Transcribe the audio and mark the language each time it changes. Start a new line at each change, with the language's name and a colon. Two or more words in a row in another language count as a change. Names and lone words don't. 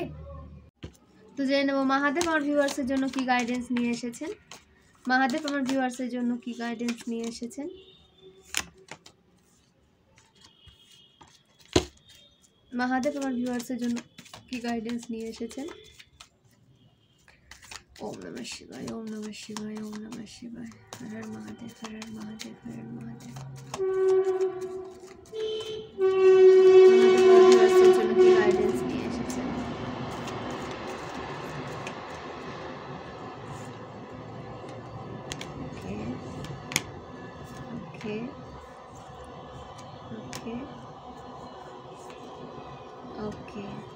Bangla: তো জেনে নেব মহাদেব আমার ভিউয়ার্সের জন্য কি গাইডেন্স নিয়ে এসেছেন। মহাদেব আমার ভিউয়ার্সের জন্য কি গাইডেন্স নিয়ে এসেছেন। মহাদেব আমার ভিউয়ার্সের জন্য কি গাইডেন্স নিয়ে এসেছেন।
Sanskrit: ওম নমঃ শিবায়, ওম নমঃ শিবায়, ওম নমঃ শিবায়। হর হর মহাদেব, হর হর মহাদেব, হর হর মহাদেব।
Bangla: মহাদেব জন্য কি গাইডেন্স নিয়ে এসেছেন। ওকে।